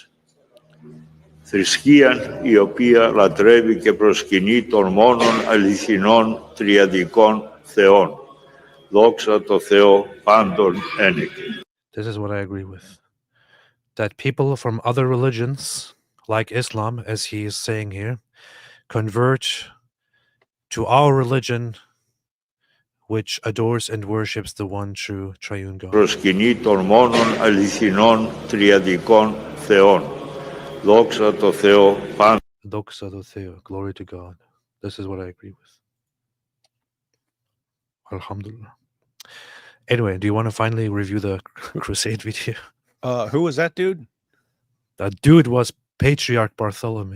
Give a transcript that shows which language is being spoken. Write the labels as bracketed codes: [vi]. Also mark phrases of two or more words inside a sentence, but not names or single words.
[el] Θρησκεία η οποία λατρεύει και προσκυνεί των μόνων αληθινών τριαδικών θεών. Δόξα τω Θεώ πάντων ένεκε. [en] This is what I agree with. That people from other religions, like Islam, as he is saying here, convert to our religion, which adores and worships the one true triune God. [el] Προσκυνεί των μόνων αληθινών τριαδικών θεών. Δόξα τω Θεώ, Παν. Δόξα τω Θεώ, [en] glory to God. This is what I agree with. [ar] Alhamdulillah. [en] Anyway, do you want to finally review the crusade video? Who was that dude? That dude was Patriarch Bartholomew,